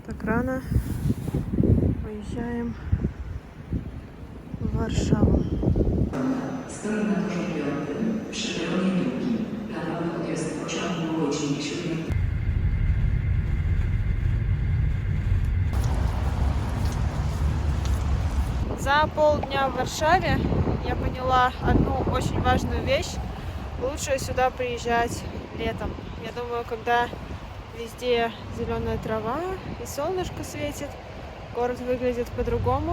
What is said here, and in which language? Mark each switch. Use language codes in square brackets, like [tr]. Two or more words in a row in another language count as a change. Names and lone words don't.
[ru] рано уезжаем в Варшаву. [pl] Stoi na torze piątym, przy peronie drugim. Prawa odjazd pociągu o godzinie 7. [ru] За полдня в Варшаве я поняла одну очень важную вещь. Лучше сюда приезжать летом. Я думаю, когда везде зеленая трава и солнышко светит, город выглядит по-другому.